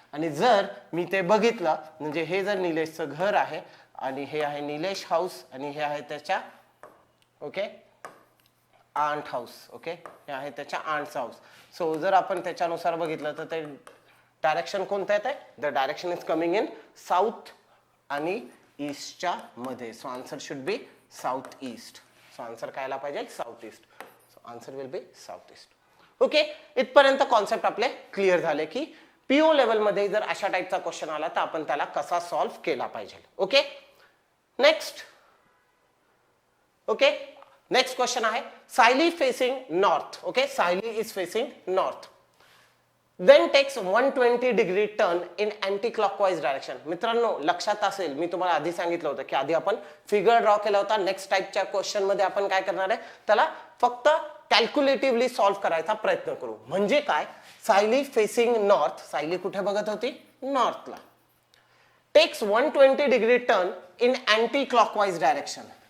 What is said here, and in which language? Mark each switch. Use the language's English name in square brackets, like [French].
[Marathi] आणि जर मी ते बघितलं, म्हणजे हे जर निलेशचं घर आहे आणि हे आहे निलेश हाऊस आणि हे आहे त्याच्या ओके आंट हाऊस. ओके, हे आहे त्याच्या आंटचा हाऊस. सो जर आपण त्याच्यानुसार बघितलं तर ते डायरेक्शन कोणतं येत आहे? [English] the direction is coming in south [Marathi] आणि ईस्टच्या मध्ये. [English] So answer should be south east. [Marathi] So answer काय आला पाहिजे? [English] South east. So answer will be south east. [Marathi] Okay, इथपर्यंत कॉन्सेप्ट आपले क्लिअर झाले की पीओ लेवल मध्ये जर अशा टाईपचा क्वेश्चन आला तर आपण त्याला कसा सॉल्व्ह केला पाहिजे. Okay, next. Okay, next question आहे [English] Sayali facing north. Okay, Sayali is facing north, then takes 120 degree turn in anti-clockwise direction. [Marathi] मित्रांनो लक्षात असेल मी तुम्हाला आधी सांगितलं होतं की आधी आपण फिगर ड्रॉ केला होता. नेक्स्ट टाइपच्या क्वेश्चन मध्ये आपण काय करणार आहे, त्याला फक्त कॅल्क्युलेटिव्हली सॉल्व्ह करायचा प्रयत्न करू. म्हणजे काय, सायली फेसिंग नॉर्थ, सायली कुठे बघत होती? नॉर्थला. [English] Takes 120 degree turn in anti clockwise direction.